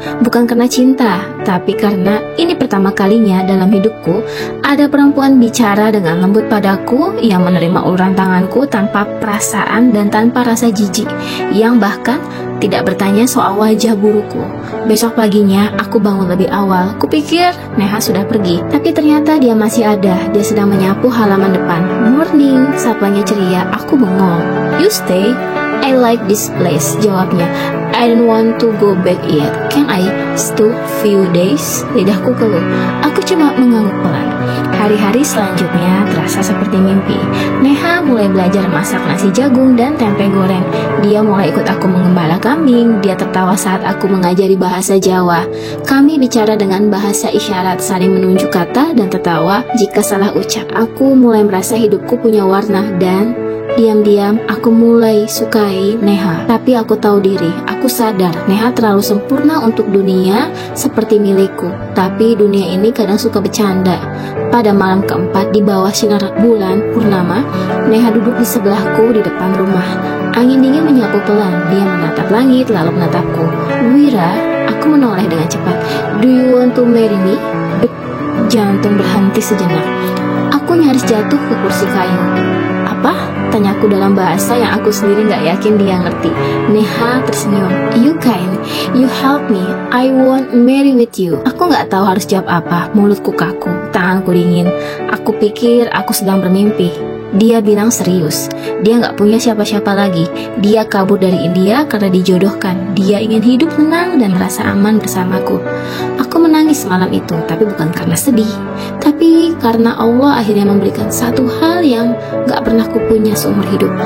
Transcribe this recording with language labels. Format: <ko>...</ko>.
<id>Bukan karena cinta, tapi karena ini pertama kalinya dalam hidupku ada perempuan bicara dengan lembut padaku, yang menerima uluran tanganku tanpa perasaan dan tanpa rasa jijik, yang bahkan tidak bertanya soal wajah burukku. Besok paginya aku bangun lebih awal. Kupikir Neha sudah pergi, tapi ternyata dia masih ada. Dia sedang menyapu halaman depan.</id> <en>"Morning,"</en> <id>sapanya ceria. Aku bengong.</id> <en>"You stay? I like this place," jawabnya. "I don't want to go back yet. Can I stay few days?"</en> <id>Lidahku keluh. Aku cuma mengangguk pelan. Hari-hari selanjutnya terasa seperti mimpi. Neha mulai belajar masak nasi jagung dan tempe goreng. Dia mulai ikut aku mengembala kambing. Dia tertawa saat aku mengajari bahasa Jawa. Kami bicara dengan bahasa isyarat, saling menunjuk kata dan tertawa jika salah ucap. Aku mulai merasa hidupku punya warna dan diam-diam aku mulai sukai Neha. Tapi aku tahu diri, aku sadar Neha terlalu sempurna untuk dunia seperti milikku. Tapi dunia ini kadang suka bercanda. Pada malam keempat di bawah sinar bulan purnama, Neha duduk di sebelahku di depan rumah. Angin dingin menyapu pelan. Dia menatap langit lalu menatapku.</id> <en>Wira,</en> <id>aku menoleh dengan cepat.</id> <en>Do you want to marry me?</en> <id>Jantung berhenti sejenak. Aku nyaris jatuh ke kursi kayu. Apa? Tanyaku dalam bahasa yang aku sendiri gak yakin dia ngerti. Neha tersenyum.</id> <en>You kind, you help me, I want marry with you.</en> <id>Aku gak tahu harus jawab apa. Mulutku kaku, tanganku dingin. Aku pikir aku sedang bermimpi. Dia bilang serius. Dia gak punya siapa-siapa lagi. Dia kabur dari India karena dijodohkan. Dia ingin hidup tenang dan merasa aman bersamaku. Aku menangis malam itu, tapi bukan karena sedih, tapi karena Allah akhirnya memberikan satu hal yang gak pernah kupunya seumur hidup.</id>